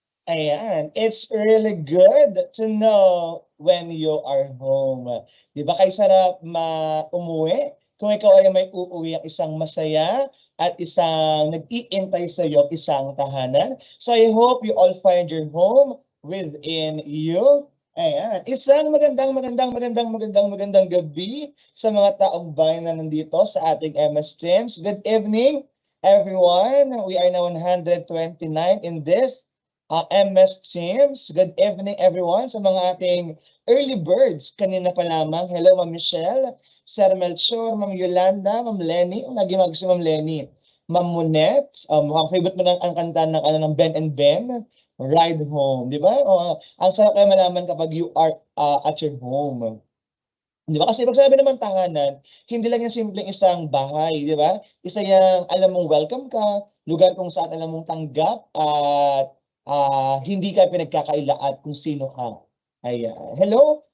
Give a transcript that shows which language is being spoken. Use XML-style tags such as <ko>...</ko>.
<en>Ayan, it's really good to know when you are home.</en> <tl>Di ba kay sarap umuwi? Kung ikaw ay may uuwi ang isang masaya at isang nag-iintay sa iyo, isang tahanan.</tl> <en>So I hope you all find your home within you.</en> <tl>Ayan, isang magandang gabi sa mga taong bayan na nandito sa ating MS Teams.</tl> <en>Good evening, everyone. We are now 129 in this MS Teams. Good evening everyone</en> <tl>sa mga ating</tl> <en>early birds</en> <tl>kanina pa lamang.</tl> <en>Hello Ma'am Michelle.</en> <tl>Sir Melchor, Ma'am Yolanda, Ma'am Lenny, lagi mag si Ma'am Lenny. Ma'am Monet, ang favorite mo ang kanta ng, ng Ben and Ben, Ride Home, di ba? Ang sarap kayo malaman kapag</tl> <en>you are at your home.</en> <tl>Di ba? Kasi pag sabi naman tahanan, hindi lang yung simpleng isang bahay, di ba? Isa yung alam mong welcome ka, lugar kung saan alam mong tanggap at hindi ka pinagkakaila at kung sino ka. Ayan. Hello?</tl>